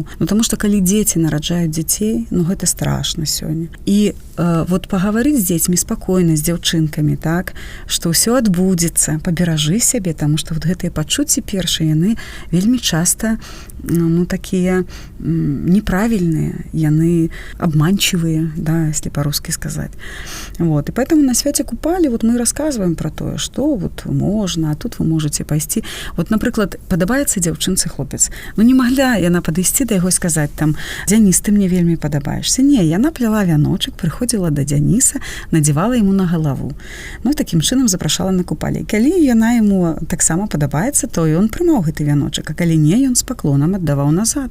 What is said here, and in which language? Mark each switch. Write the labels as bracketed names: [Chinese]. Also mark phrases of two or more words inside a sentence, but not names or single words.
[Belarusian] Ну, таму што калі дзеці нараджаюць дзяцей, ну гэта страшна сёння. І вот пагаварыць з дзецьмі спакойна, з дзяўчынкамі, так, што ўсё адбудзецца, паберажы сябе, таму што вот гэтыя пачуцці першыя, яны вельмі часта ну, такія неправільныя, яны [Russian] обманчивые, да, если по-русски сказать. Вот. И поэтому [Belarusian] на свяце Купалі [Russian] вот мы рассказываем про тое, что вот можно, а тут вы можете пайсці. [Belarusian] Вот, напрыклад, падабаецца дзяўчынцы хлопец. Ну, не магла яна падысці да яго і сказаць там: «Дзяніс, ты мне вельмі падабаешься». Не, яна пляла вяночак, прыходзіла да Дзяніса, надзявала ему на галаву. Ну, такім чынам запрашала на Купалі. Калі яна ему таксама падабаецца, то і он прымаў гэты вяночак, а калі не, ён з паклонам аддаваў назад.